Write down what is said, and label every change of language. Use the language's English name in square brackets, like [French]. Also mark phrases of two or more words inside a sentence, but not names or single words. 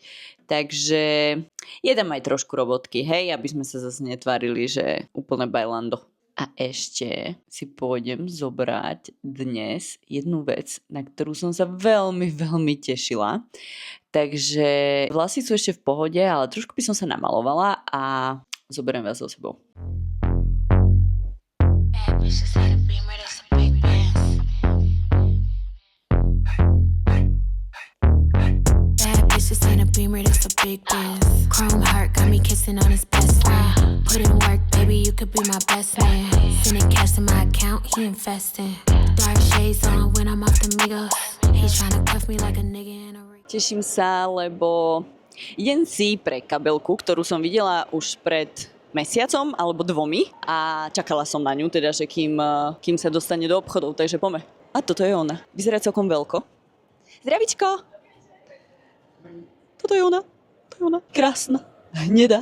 [Slovak] Takže je tam aj trošku robotky, hej, aby sme sa zase netvárili, že úplne bajlando. A ešte si pôjdem zobrať dnes jednu vec, na ktorú som sa veľmi, veľmi tešila. Takže vlasy sú ešte v pohode, ale trošku by som sa namalovala a zoberiem vás so sebou. [English] Just in a beamer, that's a big dance. Chrome heart got me kissing on his best friend. Put in work, baby, you could be my best man. Sending cash to my account, he investing. Dark shades on when I'm off the Migos. He's trying to cuff me like a nigga in a ring. [Slovak] Teším sa, lebo idem si pre kabelku, ktorú som videla už pred mesiacom alebo 2 a čakala som na ňu, teda, že kým sa dostane do obchodov, takže poďme. A toto je ona. Vyzerá celkom veľko. Zdravičko! Toto je ona. To je ona. Krásna. Hnedá.